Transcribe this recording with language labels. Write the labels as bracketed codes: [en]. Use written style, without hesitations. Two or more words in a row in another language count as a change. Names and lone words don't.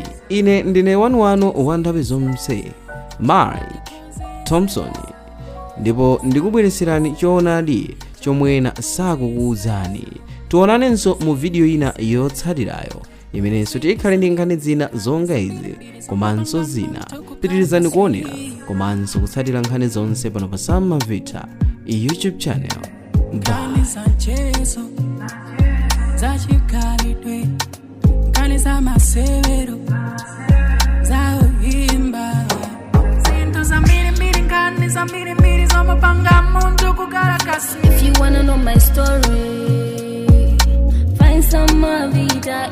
[ny] Ine ndine wanu wa nthawi zonse, Mike Thompson, ndipo ndikubweretserani choonadi chomwe ena sakukuwuzani. Tionanenso mu video ina yotsatirayo imenenso tikhale ndi nkhani zina zonga izi komanso zina. Pitirizani kuonera komanso kutsatira nkhani zonse pano pa Sam Mavita [en] YouTube channel. If you wanna know my story, find Sam Mavita.